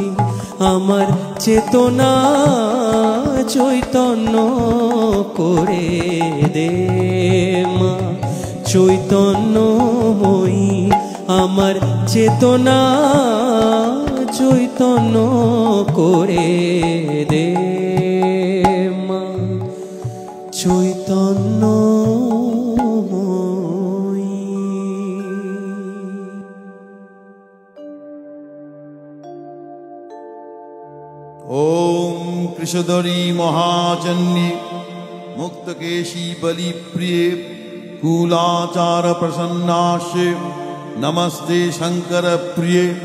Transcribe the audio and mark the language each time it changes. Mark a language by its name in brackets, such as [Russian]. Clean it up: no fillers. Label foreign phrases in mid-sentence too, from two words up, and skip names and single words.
[Bangla] আমার চেতনা চৈতন্য করে দে মা চৈতন্যময়ী। আমার চেতনা চৈতন্য করে দে মা চৈতন্যময়ী। [Sanskrit] ओम कृषधरी महाजन्ये मुक्तकेशी बलिप्रिये कूलाचार प्रसन्नाशे नमस्ते शंकर प्रिये।